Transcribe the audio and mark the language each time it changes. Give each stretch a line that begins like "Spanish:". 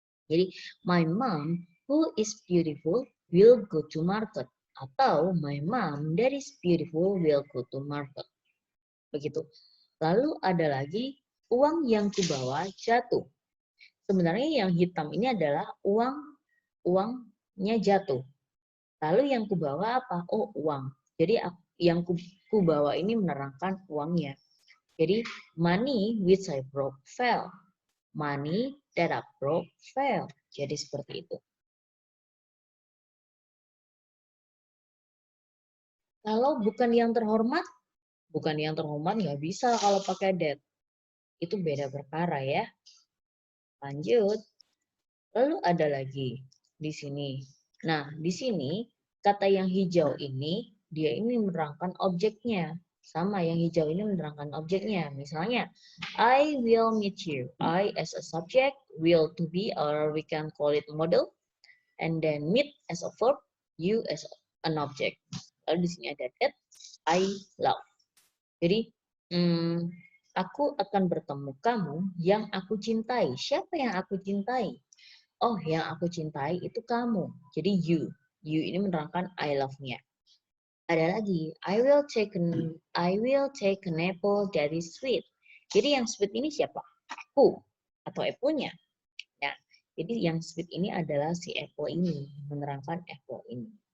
Indonesian: Jadi
English: my mom who is beautiful will go to market. Atau my mom that is beautiful will go to market.
Indonesian: Begitu. Lalu ada lagi uang yang kubawa jatuh. Sebenarnya yang hitam ini adalah uangnya jatuh. Lalu yang kubawa apa? Oh, uang. Jadi yang kubawa ini menerangkan uangnya.
English: Jadi money which I broke fell. Money that I broke fell.
Indonesian: Jadi seperti itu. Kalau bukan yang terhormat nggak bisa kalau pakai that. Itu beda perkara ya. Lanjut. Lalu ada lagi di sini. Nah, di sini kata yang hijau ini dia ini menerangkan objeknya. Sama yang hijau ini menerangkan objeknya. Misalnya,
English: I will meet you. I as a subject, will to be, or we can call it model. And then meet as a verb, you as an object.
Indonesian: Lalu di sini ada
English: that, I love.
Indonesian: Jadi, aku akan bertemu kamu yang aku cintai. Siapa yang aku cintai? Oh, yang aku cintai itu kamu. Jadi you. You ini menerangkan
English: I love-
Indonesian: nya. Ada lagi,
English: I will take an apple that is sweet.
Indonesian: Jadi yang sweet ini siapa? Aku atau apple-nya. Ya. Jadi yang sweet ini adalah si apple ini, menerangkan apple ini.